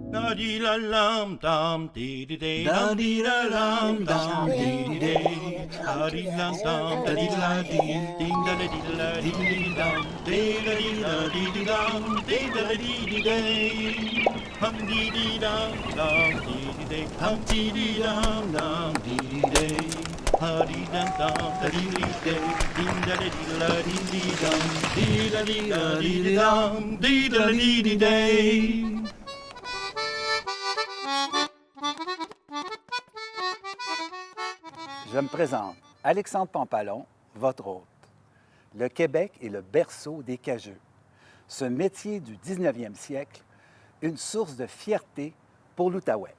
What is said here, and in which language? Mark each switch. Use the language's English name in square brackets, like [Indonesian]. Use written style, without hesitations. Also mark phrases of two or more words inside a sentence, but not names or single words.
[French] da di la lam dum dee dee day da di la lam dum dee dee day da di lam dum da di la dee ding da di la dee dee dum dee da di la dee dee dum dee da dee dee day hum dee dee dum dum dee dee day hum dee dee dum dum dee dee day ha dee dum dum da dee dee day ding da dee la dee dee dum dee da dee la dee dee dum dee da dee dee day. Je me présente, Alexandre Pampalon, votre hôte. Le Québec est le berceau des cageux. Ce métier du 19e siècle, une source de fierté pour l'Outaouais.